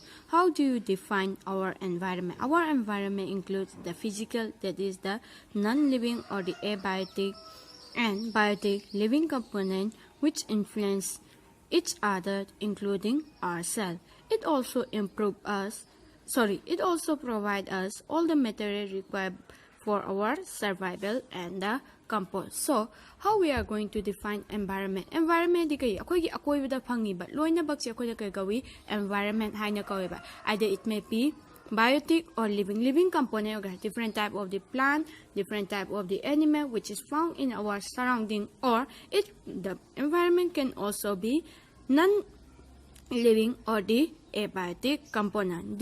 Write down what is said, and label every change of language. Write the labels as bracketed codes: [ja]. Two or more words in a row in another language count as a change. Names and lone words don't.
[en] How do you define our environment? Our environment includes the physical, that is the non-living or the abiotic, and biotic living component which influence each other, including ourselves. It also provides us all the material required for our survival and the comfort. So, how we are going to define environment? [mni] Environment di kay akoy gi akoy da phangi ba loina bak se akoy da kay gawi environment haina kawi ba. [en] Either it may be biotic or living component, or different type of the plant, different type of the animal which is found in our surrounding, or the environment can also be non-living or the abiotic component.